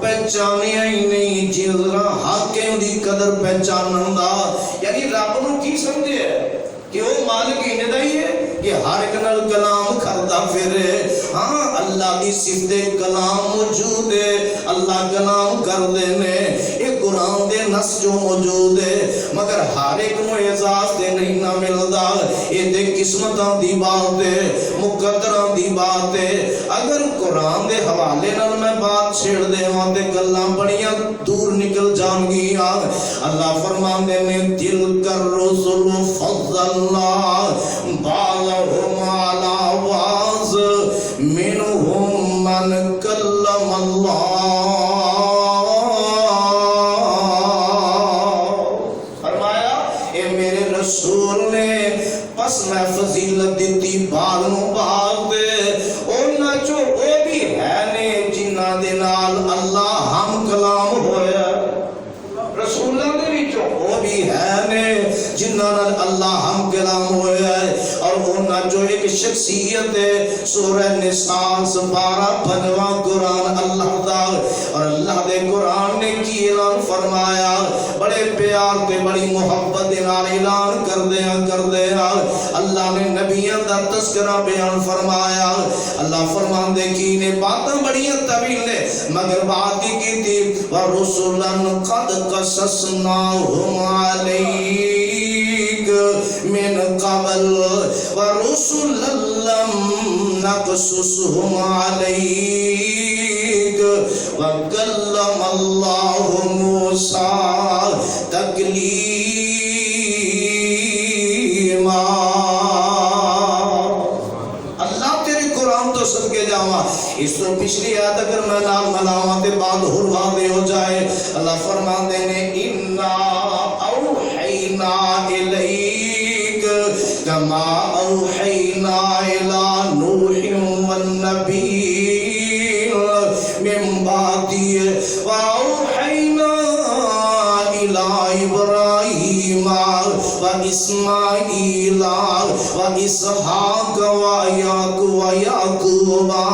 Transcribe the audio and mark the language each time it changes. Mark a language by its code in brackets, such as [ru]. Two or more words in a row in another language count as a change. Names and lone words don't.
[pa] پہچانیا ہی نہیں جس طرح حق دی قدر پہچانن دا، یعنی رب نو کی سمجھے کہ وہ مالک ہی نہیں ہے کہ ہر ایک نال کلام کردا پھرے، ہاں اللہ دی صفت کلام موجود ہے، اللہ کلام کر دے نے، یہ قرآن دے نص جو موجود ہے، مگر ہر ایک نو اعزاز دے نہیں نہ ملدا، یہ دے قسمتاں دی بات ہے، مقدراں دی بات ہے۔ اگر قرآن دے حوالے نال میں بات چھیڑ دیواں تے گلاں بڑیاں دور نکل جان گیاں۔ اللہ فرماندے نے [ar] تلک الرسل فضلنا بعضهم على بعض منهم من کلم اللہ، [pa] فرمایا اے میرے رسول نے پس میں فضیلت دیتی بعض نو بعض دے، انہاں چو او بھی ہے نے جنہاں دے نال اللہ ہم کلام ہویا، رسولوں دے وچوں او بھی ہے نے جنہاں نال اللہ ہم کلام ہویا ہے، اور انہاں جو ایک شخصیت ہے سورہ نساء 12 قرآن اللہ دا، اور اللہ دے قرآن نے کی اعلان فرمایا، بڑے پیار تے بڑی محبت دے نال اعلان کر دیا اللہ نے نبیوں دا تذکرہ بیان فرمایا۔ اللہ فرماندے کی نے باتیں بڑی طویل نے مگر بات کی تھی [ar] وَرُسُلًا قَدْ قَصَصْنَاهُمْ عَلَيْكَ مِنْ قَبْلُ وَرُسُلًا لَّمْ نَقْصُصْهُمْ عَلَيْكَ وَكَلَّمَ اللَّهُ مُوسَىٰ تَكْلِيمًا۔ [pa] اللہ تیرے قرآن تو صدقے جاواں، اس تو پچھلی آیت اگر میں نال ملاواں تے بعد اور واضح ہو جائے۔ اللہ فرماندے نے [ar] اِنَّا أَوْحَيْنَا إِلَيْكَ كَمَا أَوْحَيْنَا إِلَى نُوحٍ وَالنَّبِيِّينَ مِن بَعْدِهِ وَأَوْحَيْنَا إِلَى إِبْرَاهِيمَ وَإِسْمَاعِيلَ وَإِسْحَاقَ وَيَعْقُوبَ